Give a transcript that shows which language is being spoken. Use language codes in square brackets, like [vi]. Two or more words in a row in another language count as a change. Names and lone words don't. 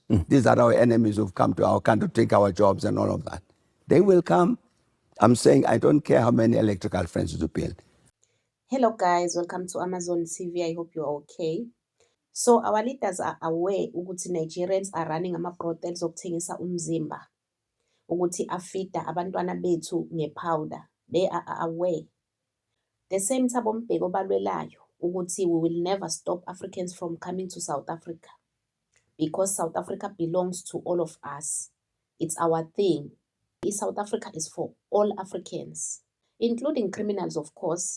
[en] These are our enemies who've come to our country to take our jobs and all of that. They will come. I'm saying I don't care how many electrical fences you build. Hello guys, welcome to Amazon TV. I hope you're okay. So our leaders are aware ukuthi Nigerians are running ama-brothels [nd] okuthengisa umzimba ukuthi afida abantwana bethu ngepowder. [en] They are aware. The same Thabo Mbeki [nd] obalwelayo ukuthi [en] we will never stop Africans from coming to South Africa because South Africa belongs to all of us. It's our thing. South Africa is for all Africans, including criminals, of course.